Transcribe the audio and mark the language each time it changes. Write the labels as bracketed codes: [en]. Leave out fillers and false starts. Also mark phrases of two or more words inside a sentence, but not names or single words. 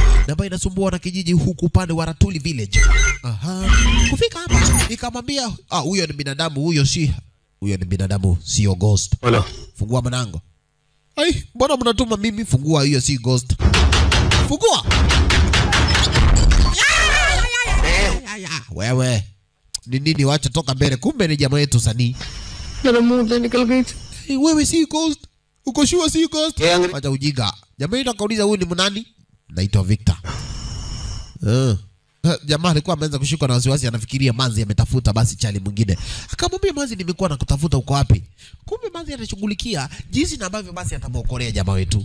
[sw] Na ambaye inasumbua na kijiji huku upande wa Ratuli Village. Kufika hapa nikamwambia huyo ni binadamu, huyo ni binadamu, sio Ghost. Hello. Fungua mlango. Ai, mbona mnatuma mimi? Fungua, hiyo si Ghost. Fungua. Wewe. Ni nini wacha toka mbele? Kumbe ni jamaa yetu Sani. [hi] मेरा मुंह से निकल गई थी. [sw] Wewe si Ghost. Uko sure si Ghost? Acha ujinga. Jamaa yetu akauliza huyu ni nani? Naitwa Victor. Jamaa alikuwa ameanza kushikwa na wasiwasi, anafikiria Manzi ametafuta basi chali mwingine. Akamwambia Manzi, nimekuwa nakutafuta uko wapi? Kumbe Manzi anashughulikia jinsi na ambavyo basi atamuokolea jamaa wetu.